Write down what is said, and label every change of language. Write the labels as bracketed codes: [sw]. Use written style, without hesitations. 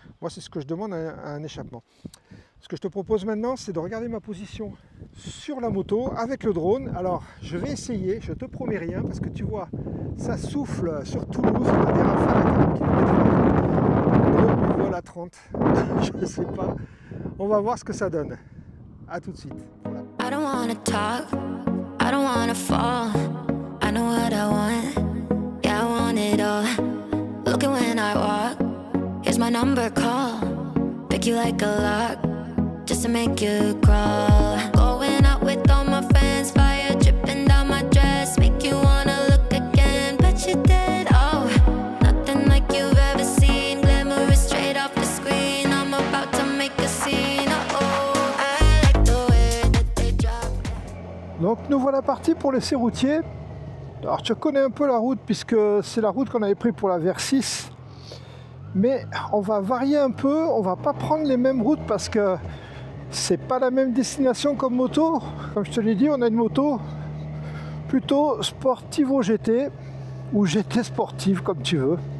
[fr] Moi, c'est ce que je demande à un échappement. Ce que je te propose maintenant, c'est de regarder ma position sur la moto avec le drone. Alors, je vais essayer, je te promets rien, parce que tu vois, ça souffle sur Toulouse, on a des rafales à 40 km/h. Le drone me vole à 30, je ne sais pas. On va voir ce que ça donne. A tout de suite. Voilà. [en] I don't wanna talk, I don't wanna fall. I know what I want, yeah I want it all. Looking when I walk, here's my number, call. Pick you like a lock, just to make you crawl. Going out with all my friends, fire dripping down my dress. Make you wanna look again, but you did, oh. Nothing like you've ever seen, glamorous straight off the screen. I'm about to make a scene, oh, I like the way that they drop. [fr] Donc nous voilà partis pour l'essai routier. Alors tu connais un peu la route puisque c'est la route qu'on avait pris pour la Versys. Mais on va varier un peu, on va pas prendre les mêmes routes parce que c'est pas la même destination comme moto. Comme je te l'ai dit, on a une moto plutôt sportivo GT ou GT sportive comme tu veux.